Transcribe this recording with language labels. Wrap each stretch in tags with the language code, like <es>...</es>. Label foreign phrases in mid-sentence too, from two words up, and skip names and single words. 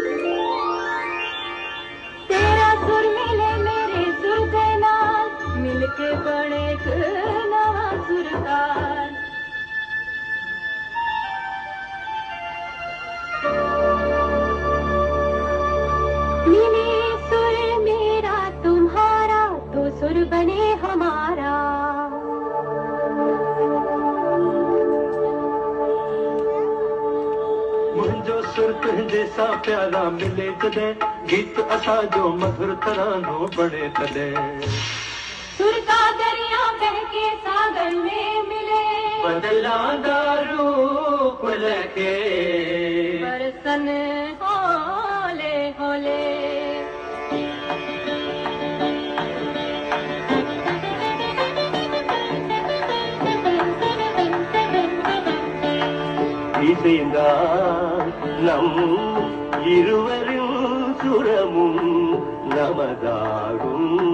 <pa>ਤੇਰਾ ਸੁਰ ਮਿਲੇ ਮੇਰੇ ਸੁਰ ਕੇ ਨਾਲ, ਮਿਲਕੇ ਬਣੇ ਏਕ ਨਵਾ ਸੁਰਤਾਲ।</pa> <hi>मिले सुर मेरा तुम्हारा, तो सुर बने हमारा।</hi> <sd>मुंहिंजो सुर तुंहिंजे सां प्यारा मिले जॾहिं, गीत असांजो मधुर तरानो बणे तॾहिं।</sd> <hi>सुर का दरिया बहके सागर में मिले,</hi> <pa>ਬਦਲਾਂਦਾ ਰੂਪ ਲਖੇ ਬਰਸਨ ਹੋਲੇ ਹੋਲੇ।</pa> <ta>இசைந்தா நம் இருவரின் சுரமும் நமதாகும்,</ta>